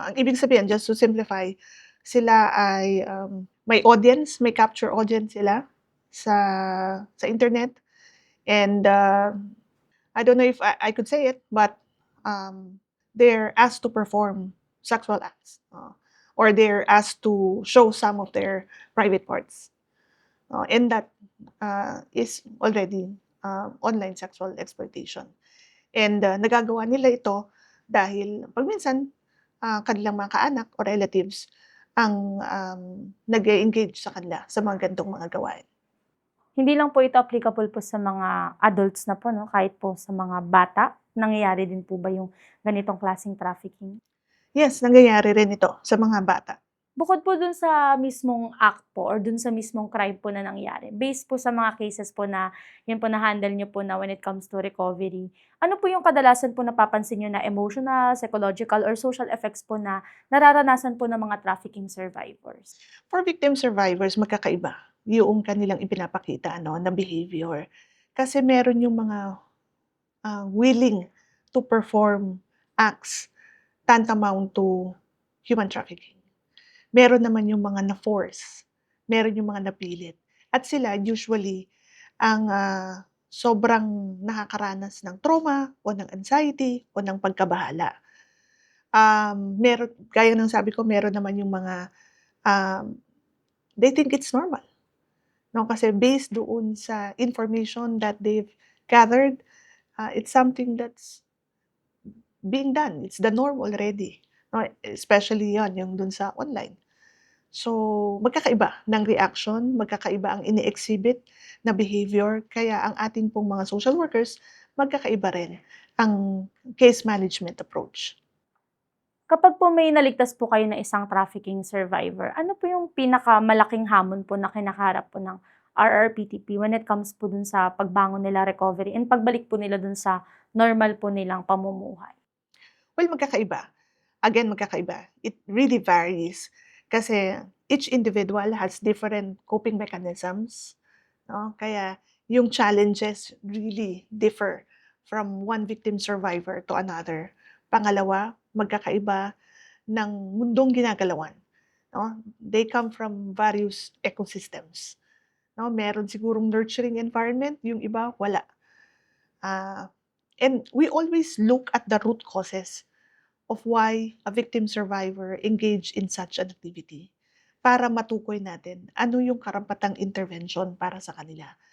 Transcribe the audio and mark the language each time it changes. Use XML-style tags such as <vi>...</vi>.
<tl>Ang ibig sabihin,</tl> <en>just to simplify, sila ay, may audience, may capture audience sila sa internet and, I don't know if I could say it, but, they're asked to perform sexual acts, or they're asked to show some of their private parts, and that, is already, online sexual exploitation.</en> <tl>And, nagagawa nila ito dahil 'pag minsan, kanilang mga kaanak o relatives ang, nag-e-engage sa kanila sa mga ganitong mga gawain. Hindi lang po ito applicable po sa mga adults na po, no? Kahit po sa mga bata, nangyayari din po ba yung ganitong klaseng trafficking? Yes, nangyayari rin ito sa mga bata. Bukod po dun sa mismong act po or dun sa mismong crime po na nangyari, based po sa mga cases po na yun po na-handle niyo po na when it comes to recovery, ano po yung kadalasan po napapansin niyo na emotional, psychological, or social effects po na nararanasan po ng mga trafficking survivors? For victim survivors, magkakaiba yung kanilang ipinapakita ano, na behavior. Kasi meron yung mga,</tl> <en>willing to perform acts tantamount to human trafficking.</en> <tl>Meron naman yung mga na-force, meron yung mga napilit. At sila usually ang, sobrang nakakaranas ng trauma o ng anxiety o ng pagkabahala. Meron gaya ng sabi ko, meron naman yung mga,</tl> <en>they think it's normal, 'no, kasi based doon sa information that they've gathered, it's something that's being done, it's the norm already, 'no, especially 'yon yung dun sa online.</en> <tl>So, magkakaiba ng reaction, magkakaiba ang ini-exhibit na behavior, kaya ang ating pong mga social workers, magkakaiba rin ang case management approach. Kapag po may naligtas po kayo na isang trafficking survivor, ano po yung pinakamalaking hamon po na kinakaharap po ng RRPTP when it comes po dun sa pagbangon nila, recovery, and pagbalik po nila dun sa normal po nilang pamumuhay? Well, magkakaiba. Again, magkakaiba.</tl> <en>It really varies kasi each individual has different coping mechanisms, no? Kaya yung challenges really differ from one victim survivor to another.</en> <tl>Pangalawa, magkakaiba ng mundong ginagalawan, no?</tl> <en>They come from various ecosystems, no?</en> <tl>Meron sigurong nurturing environment, yung iba wala.</tl> <en>And we always look at the root causes of why a victim survivor engage in such an activity</en> <tl>para matukoy natin ano yung karapatang intervention para sa kanila.</tl>